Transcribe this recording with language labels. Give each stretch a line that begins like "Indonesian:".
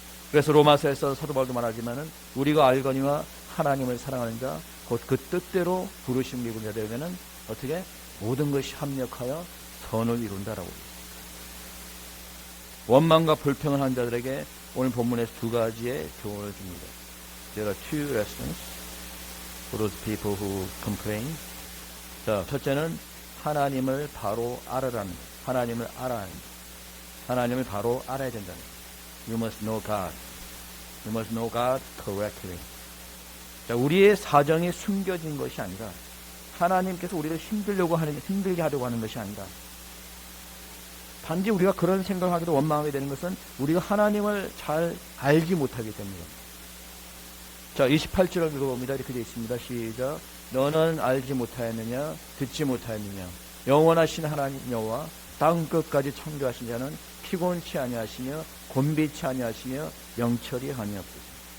Korean: 그래서 로마서에서 사도 바울도 말하지만은 우리가 알거니와 하나님을 사랑하는 자 곧 그 뜻대로 부르심 입은 자들에게는 어떻게 모든 것이 합력하여 선을 이룬다라고. 원망과 불평을 한 자들에게 오늘 본문에서 두 가지의 교훈을 줍니다.
English: There are two lessons for those people who complain.
Korean: 자, 첫째는 하나님을 바로 알아라는 것. 하나님을 알아야 합니다. 하나님을 바로 알아야 된다는 것.
English: You must know God. You must know God correctly.
Korean: 자, 우리의 사정이 숨겨진 것이 아니라 하나님께서 우리를 힘들게 하려고 하는 것이 아니라, 단지 우리가 그런 생각을 하기도 원망하게 되는 것은 우리가 하나님을 잘 알지 못하기 때문입니다. 자, 28절을 읽어봅니다. 이렇게 되어 있습니다. 시작. 너는 알지 못하였느냐 듣지 못하였느냐 영원하신 하나님 여호와 땅 끝까지 창조하신 자는 피곤치 아니하시며 곤비치 아니하시며 영철이 아니옵소서.